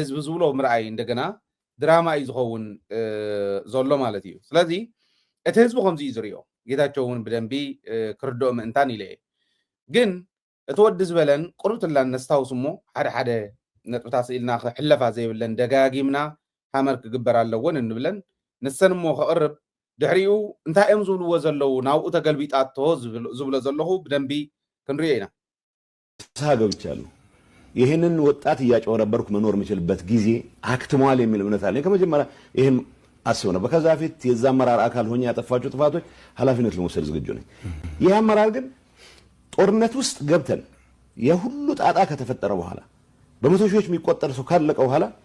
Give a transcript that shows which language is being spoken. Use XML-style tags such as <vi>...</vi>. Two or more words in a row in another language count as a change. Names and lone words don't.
<ti>ህዝቢ ዝብሎ ምርኣይ እንደገና ድራማ እዩ ዝኸውን ዘሎ ማለት እዩ ስለዚ እቲ ህዝቢ ከምዚ እዩ ዝሪኦ ጌታቸው እውን ብደንቢ ክርድኦ ምእንታን ኢለ ግን እቲ ወዲ ዝበለን ቁርብትላ ነስታውስ እሞ ሓደ ነጥብታት ኢልና ክሕለፋ ዘይብለን ደጋጊምና ሃመር ክግበር ኣለዎን እንብለን ንሰን እሞ ከቕርብ ድሕሪኡ እንታይ እዮም ዝብልዎ ዘለው ናብኡ ተገልቢጣቶ ዝብሎ ዘለኹ ብደንቢ ክንሪኦ ኢና</ti> <am>ሳገብቻለሁ ይህንን ወጣት እያጨበረበርኩ መኖር የምችልበት ጊዜ አክትሟል የሚል እምነት አለኝ ከመጀመሪያ ይህን አስብ ነበር ከዛ ፊት የዛ አመራር አካል ሆኜ ያጠፋቸው ጥፋቶች ኃላፊነት ለመውሰድ ዝግጁ ነኝ ይህ አመራር ግን ጦርነት ውስጥ ገብተን የሁሉ ጣጣ ከተፈጠረ በኋላ በመቶ ሺዎች የሚቆጠር ሰው ካለቀ በኋላ</am>